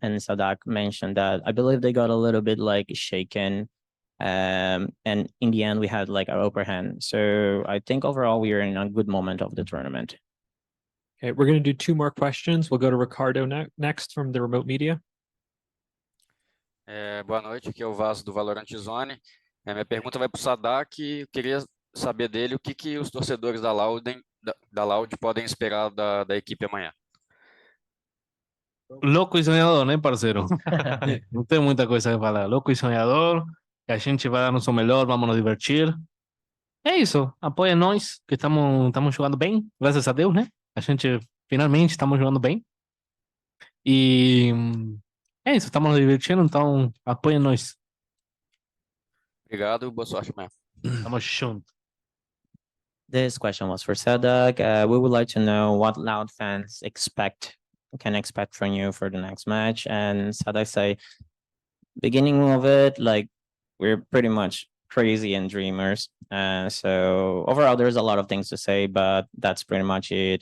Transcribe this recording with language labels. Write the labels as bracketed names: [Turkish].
[English] And Sadak mentioned that I believe they got a little bit shaken. And in the end, we had our upper hand. So I think overall we are in a good moment of the tournament. Okay, we're going to do 2 more questions. We'll go to Ricardo next from the remote media. [Portuguese] Boa noite, aqui é o Vaso do Valorant Zone. Minha pergunta vai para o Sadak. Eu queria saber dele o que os torcedores da Loud podem esperar da equipe amanhã. Louco e sonhador, né, parceiro? Não tem muita coisa a falar. Louco e sonhador, que a gente vai dar nosso melhor, vamos nos divertir. É isso, apoia nós, que estamos jogando bem, graças a Deus, né? A gente finalmente estamos jogando bem. E é isso, estamos nos divertindo, então apoia nós. Obrigado, boa sorte amanhã. Tamo junto. [English] This question was for Sadak. We would like to know what Loud fans can expect from you for the next match. And Sadak say, beginning of it, we're pretty much crazy and dreamers. So overall, there's a lot of things to say, but that's pretty much it.